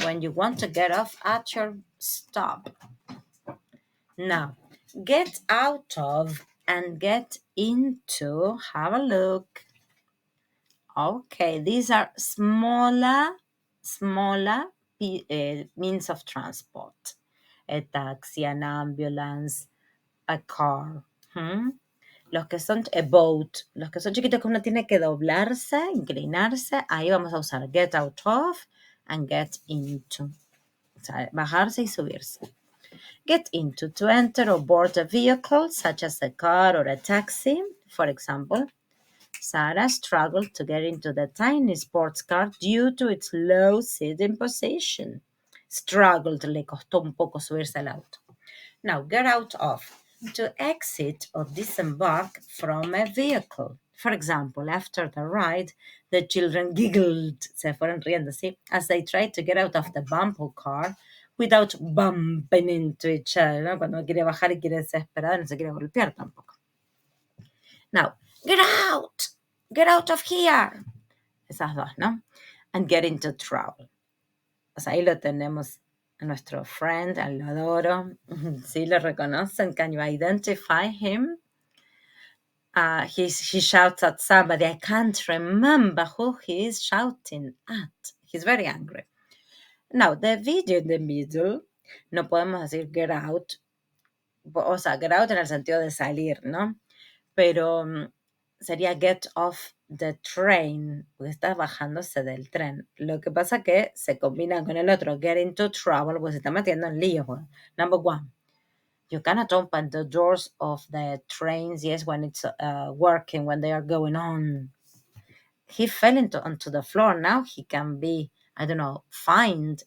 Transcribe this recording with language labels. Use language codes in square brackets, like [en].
[en] When you want to get off at your stop. Now, get out of and get into. Have a look. Okay, these are smaller means of transport. A taxi, an ambulance, a car. [es] Los que son a boat, los que son chiquitos que uno tiene que doblarse, inclinarse, ahí vamos a usar get out of and get into. O sea, bajarse y subirse. [en] Get into, to enter or board a vehicle, such as a car or a taxi. For example, Sarah struggled to get into the tiny sports car due to its low sitting position. Struggled, [es] le costó un poco subirse al auto. [en] Now, get out of, to exit or disembark from a vehicle. For example, after the ride, the children giggled, [es] se fueron riendo, ¿sí? [en] As they tried to get out of the bumper car without bumping into each other, ¿no? [es] Cuando quiere bajar y quiere desesperado, no se quiere golpear tampoco. [en] Now, get out of here. [es] Esas dos, ¿no? [en] And get into trouble. [es] O sea, ahí lo tenemos a nuestro friend, al lo adoro. ¿Sí lo reconocen? [en] Can you identify him? He shouts at somebody. I can't remember who he is shouting at. He's very angry. Now, the video in the middle, [es] no podemos decir [en] get out. [es] O sea, get out en el sentido de salir, ¿no? Pero sería [en] get off the train, [es] porque está bajándose del tren. Lo que pasa que se combina con el otro, get into trouble, pues se está metiendo en líos. Bueno. [en] Number one, you cannot open the doors of the trains, yes, when it's working, when they are going on. He fell onto the floor. Now he can be, I don't know, fined.